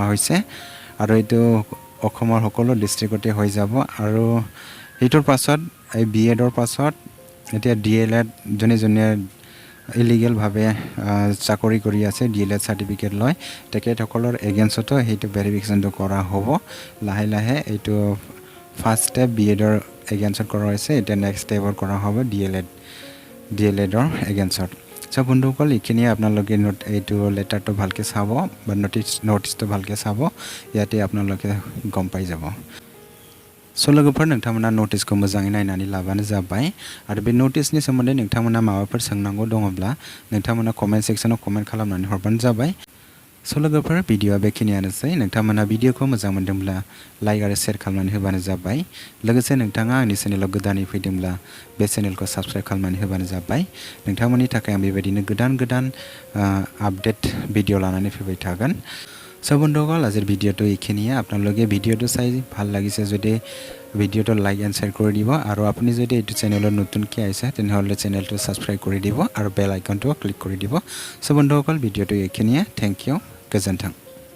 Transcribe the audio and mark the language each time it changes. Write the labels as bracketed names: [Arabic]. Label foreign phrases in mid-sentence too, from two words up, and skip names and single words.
[Assamese] হৈছে আৰু এইটো অসমৰ সকলো ডিষ্ট্ৰিক্টতে হৈ যাব আৰু এইটোৰ পাছত এই B.Edৰ পাছত এতিয়া D.El.Ed জনে ইলিগেল ভাৱে চাকৰি কৰি আছে D.El.Ed চাৰ্টিফিকেট লয় তেখেতসকলৰ এগেইনষ্টতো সেইটো ভেৰিফিকেশ্যনটো কৰা হ'ব লাহে লাহে এইটো [English] first step [Assamese] B.Edৰ এগেইনষ্টত কৰা হৈছে এতিয়া [English] next stepৰ [Assamese] কৰা হ'ব D.El.Edৰ এগেইনষ্টত চ' বন্ধুসকল এইখিনিয়ে আপোনালোকে এইটো লেটাৰটো ভালকৈ চাব বা নটিচটো ভালকৈ চাব ইয়াতে আপোনালোকে গম পাই যাব [Bodo] स' लोगोफोर नोंथांमोना नटिसखौ मोजाङै नायनानै लाबानो जाबाय आरो बे नटिसनि सोमोन्दै नोंथांमोना माबाफोर सोंनांगौ दङब्ला नोंथांमोना [English] comment sectionआव [Bodo] कमेन्ट खालामनानै हरबानो जाबाय स' लोगोफोर भिडिअ'आ बेखिनियानोसै नोंथांमोना भिडिअ'खौ मोजां मोनदोंब्ला लाइक आरो शेयार खालामनानै होबानो जाबाय लोगोसे नोंथाङा आंनि चेनेलाव गोदानै फैदोंब्ला बे चेनेलखौ साबस्क्राइब खालामनानै होबानो जाबाय नोंथांमोननि थाखाय आं बेबायदिनो गोदान আপডেট ভিডিঅ' লানাनै फैबाय थागोन [Assamese] स' বন্ধুসকল আজিৰ ভিডিঅ'টো এইখিনিয়ে আপোনালোকে ভিডিঅ'টো চাই ভাল লাগিছে যদি ভিডিঅ'টো [English] like and share [Assamese] কৰি দিব আৰু আপুনি যদি এইটো চেনেলত নতুনকৈ আহিছে তেনেহ'লে চেনেলটো ছাবস্ক্ৰাইব কৰি দিব আৰু [English] bell iconটো [Assamese] ক্লিক কৰি দিব চ' বন্ধুসকল ভিডিঅ'টো এইখিনিয়ে [English] thank you [Assamese] গোজোন্থों